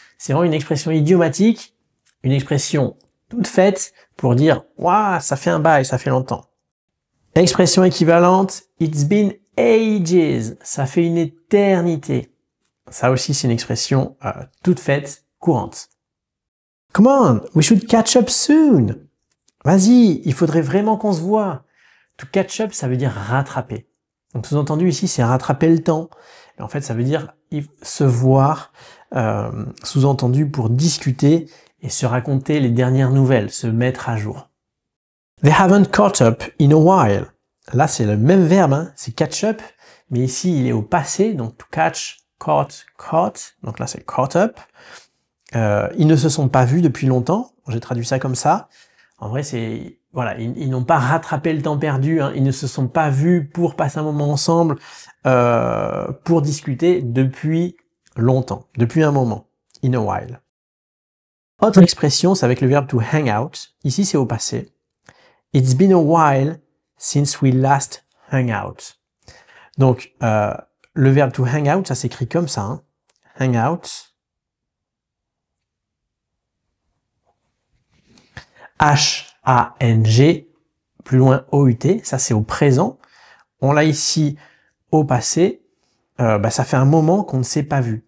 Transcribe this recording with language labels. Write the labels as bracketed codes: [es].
[fr] C'est vraiment une expression idiomatique, une expression toute faite pour dire waouh, ça fait un bail, ça fait longtemps. Expression équivalente, [en] it's been ages, [fr] ça fait une éternité. Ça aussi, c'est une expression toute faite, courante. [en] Come on, we should catch up soon. [fr] Vas-y, il faudrait vraiment qu'on se voit. [en] To catch up, [fr] ça veut dire rattraper. Donc sous-entendu ici, c'est rattraper le temps. Mais en fait, ça veut dire se voir, sous-entendu pour discuter et se raconter les dernières nouvelles, se mettre à jour. [en] They haven't caught up in a while. [fr] Là, c'est le même verbe, hein, c'est catch up, mais ici, il est au passé, donc to catch, caught, donc là, c'est caught up. Ils ne se sont pas vus depuis longtemps, j'ai traduit ça comme ça. En vrai, c'est voilà, ils n'ont pas rattrapé le temps perdu, hein. Ils ne se sont pas vus pour passer un moment ensemble, pour discuter depuis longtemps, depuis un moment, [en] in a while. [fr] Autre expression, c'est avec le verbe [en] to hang out. [fr] Ici, c'est au passé. [en] It's been a while since we last hung out. [fr] Donc, le verbe [en] to hang out, [fr] ça s'écrit comme ça, hein. [en] Hang out. [fr] H-A-N-G, plus loin O-U-T, ça c'est au présent. On l'a ici au passé, ça fait un moment qu'on ne s'est pas vu.